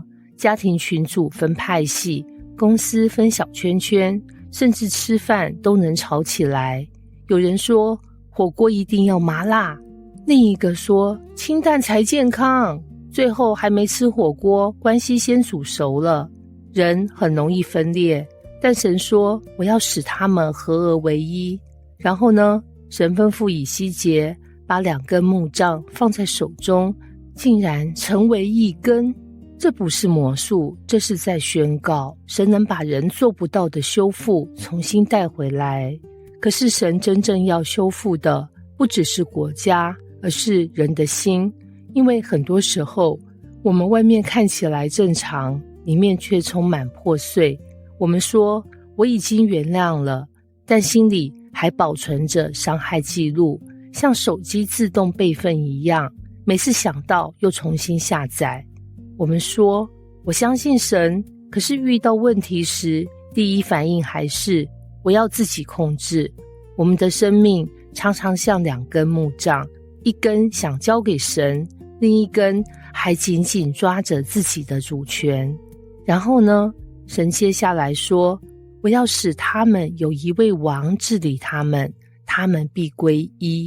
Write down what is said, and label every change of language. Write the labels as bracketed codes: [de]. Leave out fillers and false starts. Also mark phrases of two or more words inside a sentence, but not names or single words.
[zh] 家庭群組分派系，公司分小圈圈，甚至吃飯都能吵起來。有人說火鍋一定要麻辣，另一個說清淡才健康，最後還沒吃火鍋，關係先煮熟了。人很容易分裂，但神說我要使他們合而為一。然後呢，神吩咐以西結把2根木杖放在手中，竟然成為1根。這不是魔術，這是在宣告神能把人做不到的修復重新帶回來。可是神真正要修復的不只是國家，而是人的心。因為很多時候我們外面看起來正常，裡面卻充滿破碎。我們說我已經原諒了，但心裡還保存着傷害記錄，像手機自動備份一樣，每次想到又重新下載。我們說我相信神，可是遇到問題時，第一反應還是我要自己控制。我們的生命常常像2根木杖，一根想交給神，另一根還緊緊抓着自己的主權。然後呢，神接下來說，我要使他們有一位王治理他們，他們必歸一。